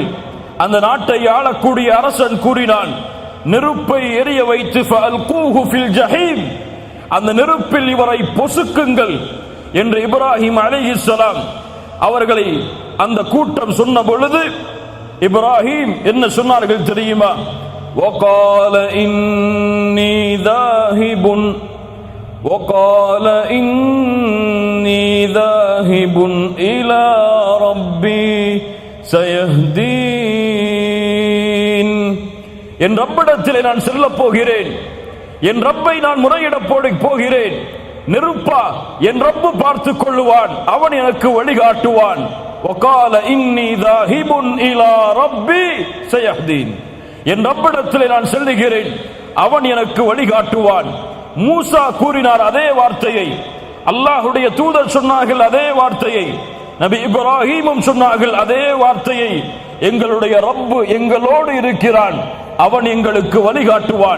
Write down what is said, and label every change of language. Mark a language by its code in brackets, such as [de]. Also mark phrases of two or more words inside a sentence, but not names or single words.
[ta] அந்த நாட்டை ஆளக்கூடிய அரசன் கூறினான், நெருப்பை எரிய வைத்து [ar] فألقوه في الجحيم, [ta] அந்த நெருப்பில் இவரை பொசுக்குங்கள் என்று இப்ராஹிம் அலைஹிஸ்ஸலாம் அவர்களை அந்த கூட்டம் சொன்ன பொழுது இப்ராஹிம் என்ன சொன்னார்கள் தெரியுமா? [ar] وقال إني ذاهب وقال إني ذاهب إلى ربي سيهدين. [ta] என் ரப்பிடத்திலே நான் செல்லப் போகிறேன், என் ரப்பை நான் முறையிடப் போகிறேன். நெருப்பா, என் ரப்பு பார்த்துக் கொள்ளுவான், அவன் எனக்கு வழிகாட்டுவான். [ar] وقال إني ذاهب إلى ربي سيهدين. [ta] என் ரப்பிடத்திலே நான் செல்லுகிறேன், அவன் எனக்கு வழிகாட்டுவான். மூசா கூறினார் அதே வார்த்தையை, அல்லாஹ்வுடைய தூதர் சொன்னார்கள் அதே வார்த்தையை, நபி இப்ராஹீமும் சொன்னார்கள் அதே வார்த்தையை. எங்களுடைய ரப்பு எங்களோடு இருக்கிறான், அவன் எங்களுக்கு வழிகாட்டுவான்.